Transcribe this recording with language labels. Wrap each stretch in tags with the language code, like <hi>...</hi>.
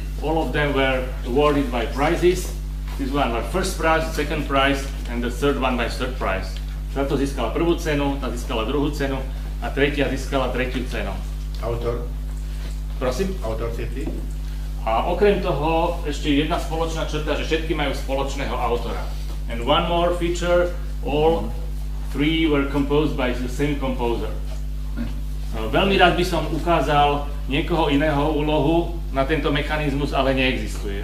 <en>All of them were awarded by prizes. This one by first prize, second prize, and the third one by third prize.</en> <sk>Táto získala prvú cenu, tá získala druhú cenu a tretia získala tretiu cenu. Autor? Prosím? Autor všetky? A okrem toho ešte jedna spoločná črta, že všetky majú spoločného autora.</sk> <en>And one more feature, all three were composed by the same composer.</en> <sk>Veľmi rád by som ukázal niekoho iného úlohu na tento mechanizmus, ale neexistuje.</sk>